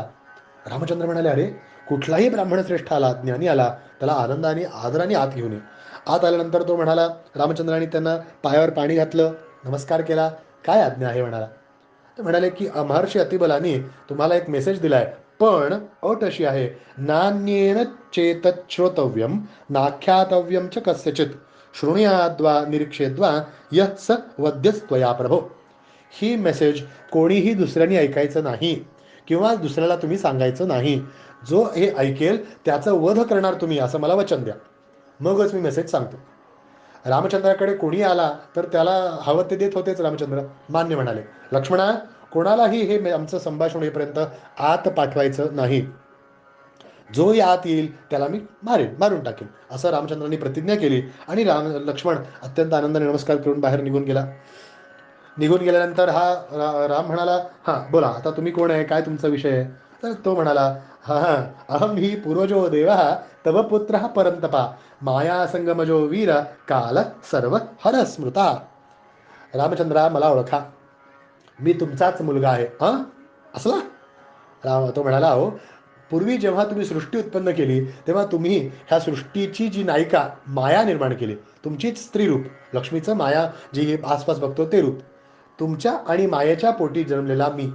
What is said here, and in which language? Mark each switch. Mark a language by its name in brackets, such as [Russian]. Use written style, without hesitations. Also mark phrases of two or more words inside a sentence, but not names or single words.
[Marathi] रामचंद्र म्हणाले, अरे कुठलाही ब्राह्मण श्रेष्ठ आला, ज्ञानी आला, त्याला आनंदाने आदराने आत घेऊन ये. आत आल्यानंतर तो म्हणाला, रामचंद्राने त्यांना पायावर पाणी घातलं, नमस्कार केला. काय आज्ञा आहे म्हणाला. ते म्हणाले की महर्षी अतिबलाने तुम्हाला एक मेसेज दिलाय, पण अट अशी आहे, [Sanskrit] नान्येन चेतत श्रोतव्यम नाख्यातव्यम च कस्यचित शृणुयाद्वा निरीक्षेद्वा यः स वद्यस्त्वया प्रभो. [Marathi] ही मेसेज कोणीही दुसऱ्याने ऐकायचं नाही किंवा दुसऱ्याला तुम्ही सांगायचं नाही. जो हे ऐकेल त्याचं वध करणार तुम्ही, असं मला वचन द्या, मगच मी मेसेज सांगतो. रामचंद्राकडे कोणी आला तर त्याला हवं ते देत होतेच रामचंद्र. मान्य म्हणाले. लक्ष्मणा, कोणालाही हे आमचं संभाषण होईपर्यंत आत पाठवायचं नाही. जो आत येईल त्याला मी मारून टाकेन, असं रामचंद्रांनी प्रतिज्ञा केली. आणि लक्ष्मण अत्यंत आनंदाने नमस्कार करून बाहेर निघून गेला. निघून गेल्यानंतर राम म्हणाला, हां बोला आता तुम्ही कोण आहे, काय तुमचा विषय आहे? तर तो म्हणाला, हा हा, [Sanskrit] अहम ही पूर्वजो देव तव पुत्र परंतपा माया संगमजो वीर काल सर्व हर स्मृता. [Marathi] रामचंद्रा, मला ओळखा, मी तुमचाच मुलगा आहे. असला तो म्हणाला, हो पूर्वी जेव्हा तुम्ही सृष्टी उत्पन्न केली तेव्हा तुम्ही ह्या सृष्टीची जी नायिका माया निर्माण केली, तुमचीच स्त्रीरूप, लक्ष्मीचं माया जी आसपास बघतो ते रूप, तुमच्या आणि मायेच्या पोटी जन्मलेला मी.